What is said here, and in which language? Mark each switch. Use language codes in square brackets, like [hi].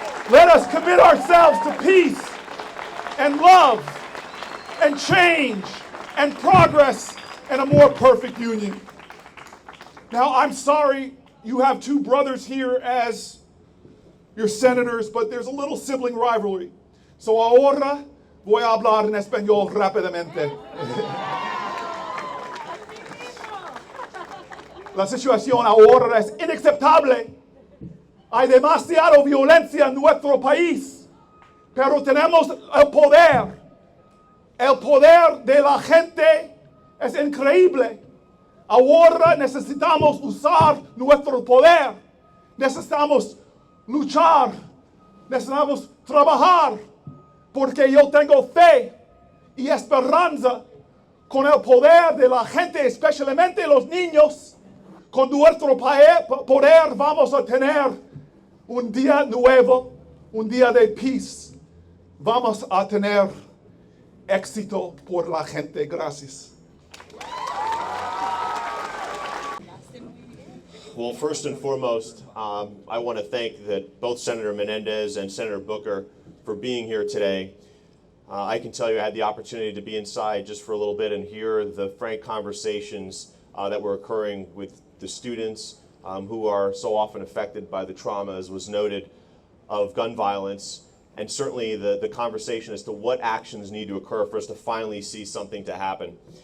[en] Let us commit ourselves to peace and love and change and progress and a more perfect union. Now, I'm sorry you have two brothers here as your senators, but there's a little sibling rivalry. [es] So ahora voy a hablar en español rápidamente. La situación ahora es inaceptable. Hay demasiada violencia en nuestro país, pero tenemos el poder. El poder de la gente es increíble. Ahora necesitamos usar nuestro poder. Necesitamos luchar. Necesitamos trabajar. Porque yo tengo fe y esperanza con el poder de la gente, especialmente los niños. Con nuestro poder vamos a tener un día nuevo, un día de paz. Vamos a tener éxito por la gente. Gracias. [en] Well, first and foremost, I want to thank both Senator Menendez and Senator Booker for being here today. I can tell you I had the opportunity to be inside just for a little bit and hear the frank conversations that were occurring with the students who are so often affected by the trauma, as was noted, of gun violence, and certainly the conversation as to what actions need to occur for us to finally see something to happen.